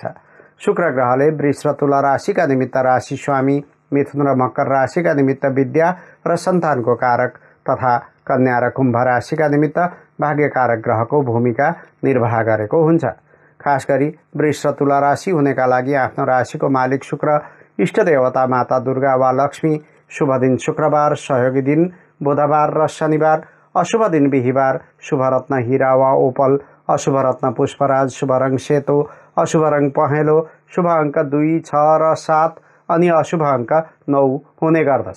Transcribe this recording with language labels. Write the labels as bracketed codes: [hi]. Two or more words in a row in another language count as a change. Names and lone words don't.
[ne] शुक्र ग्रहले वृष र तुला राशिका निमित्त राशि स्वामी, मिथुन र मकर राशिका निमित्त विद्या र सन्तानको कारक तथा कन्या र कुम्भ राशिका निमित्त भाग्यकारक ग्रहको भूमिका निर्वाह गरेको हुन्छ। खास गरी वृष र तुला राशि हुनेका लागि आफ्नो राशिको मालिक शुक्र, इष्ट देवता माता दुर्गा वा लक्ष्मी, शुभ दिन शुक्रबार, सहयोगी दिन बुधबार र शनिबार, अशुभ दिन बिहिबार, शुभ रत्न हीरा वा ओपल, अशुभ रत्न पुष्पराज, शुभ रङ सेतो, अशुभ रङ पहेँलो, शुभ अङ्क 2, 6 र 7 अनि अशुभ अङ्क 9 हुने गर्दछ।